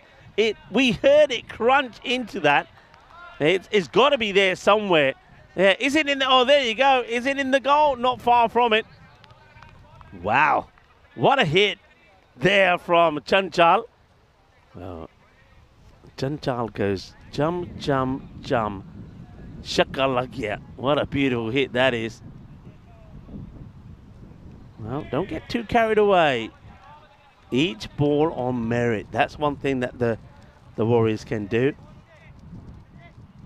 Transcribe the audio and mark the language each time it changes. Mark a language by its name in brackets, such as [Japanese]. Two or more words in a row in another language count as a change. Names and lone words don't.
[English] We heard it crunch into that. It's got to be there somewhere. Yeah, is it in the, oh, there you go. Is it in the goal? Not far from it. Wow, what a hit there from Chanchal. Well, Chanchal goes jum, jum, jum. [Hindi] छक्का लग गया. [English] What a beautiful hit that is. Well, don't get too carried away. Each ball on merit. That's one thing that the Warriors can do.